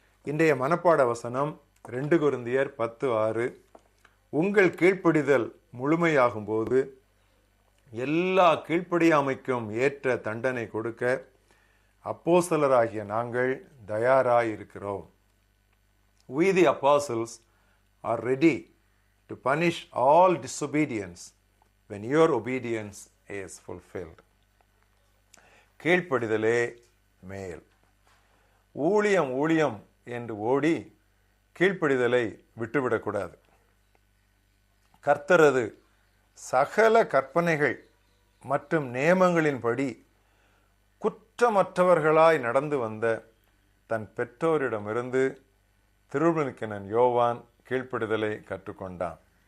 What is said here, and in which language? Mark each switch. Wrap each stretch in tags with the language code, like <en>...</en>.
<ta>இன்றைய மனப்பாட வசனம் 2 கொரிந்தியர் 10:6. உங்கள் கீழ்ப்படிதல் முழுமையாகும் போது எல்லா கீழ்ப்படியாமைக்கும் ஏற்ற தண்டனை கொடுக்க அப்போஸ்தலராகிய நாங்கள் தயாராயிருக்கிறோம்.</ta> <en>We the apostles are ready to punish all disobedience when your obedience is fulfilled.</en> <ta>கீழ்ப்படிதலே மேல். ஊழியம் ஊழியம் என்று ஓடி கீழ்ப்படிதலை விட்டுவிடக்கூடாது. கர்த்தரது சகல கற்பனைகள் மற்றும் நியமங்களின்படி குற்றமற்றவர்களாய் நடந்து வந்த தன் பெற்றோரிடமிருந்து திருமுழுக்கினன் யோவான் கீழ்ப்படிதலை கற்றுக்கொண்டான்.</ta>